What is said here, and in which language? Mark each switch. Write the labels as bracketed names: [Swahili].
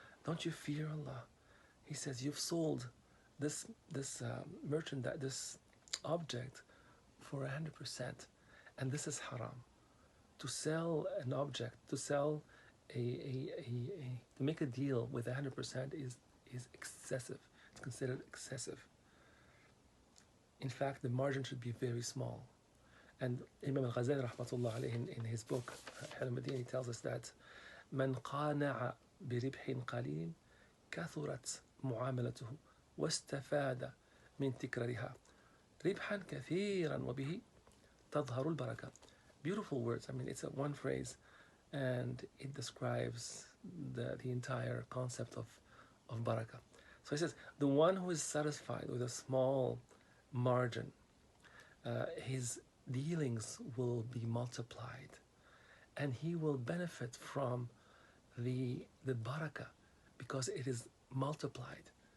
[English] Don't you fear Allah?" He says, "You've sold this merchandise, this object, for 100%, and this is haram. To sell an object, to sell to make a deal with 100% is excessive. It's considered excessive. In fact, the margin should be very small." And Imam al-Ghazali rahmatullah alayhi in his book Al-Madini tells us that [Arabic] من قانع بربح قليل كثرت معاملته واستفاد من تكرارها ربحا كثيرا وبه تظهر البركة. [English] Beautiful words. I mean, it's a one phrase, and it describes the entire concept of barakah. So he says, the one who is satisfied with a small margin, his dealings will be multiplied, and he will benefit from the barakah because it is multiplied.